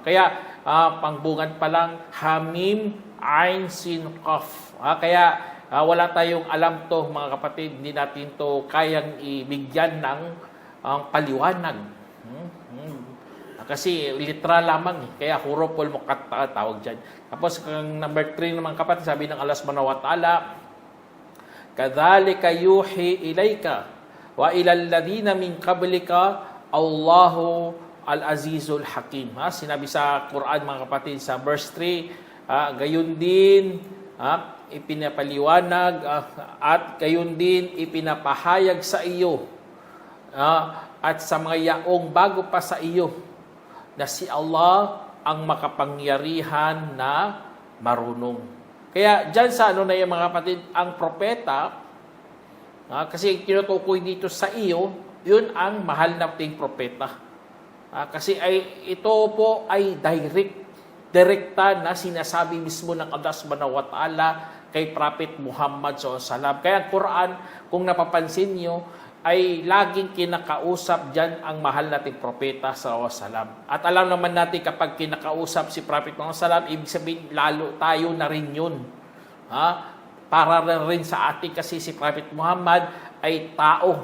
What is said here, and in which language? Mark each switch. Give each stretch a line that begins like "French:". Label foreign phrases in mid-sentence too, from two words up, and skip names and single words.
Filipino: Kaya pangbungan pa lang,
Arabic: حم عين سين قاف.
Filipino: Kaya wala tayong alam to mga kapatid, hindi natin to kayang ibigyan ng paliwanag. Kasi litra lamang, kaya
Arabic: الحروف المقطعة
Filipino: tawag dyan. Tapos number 3 naman kapatid, sabi ng
Arabic: الله سبحانه وتعالى, كذلك يوحي إليك وإلى الذين من قبلك الله العزيز الحكيم.
Filipino: Sinabi sa Quran mga kapatid sa verse 3, gayon din ipinapaliwanag at gayon din ipinapahayag sa iyo at sa mga yaong bago pa sa iyo na si Allah ang makapangyarihan na marunong. Kaya dyan sa na yung mga kapatid, ang propeta, kasi tinutukoy dito sa iyo, yun ang mahal nating propeta. Kasi ito po ay direkta na sinasabi mismo ng
Arabic: الله سبحانه وتعالى
Filipino: kay Prophet Muhammad SAW. Kaya ang Quran, kung napapansin nyo, ay laging kinakausap dyan ang mahal nating propeta SAW. At alam naman natin kapag kinakausap si Prophet Muhammad SAW, ibig sabihin lalo tayo na rin yun. Para rin sa atin kasi si Prophet Muhammad ay tao.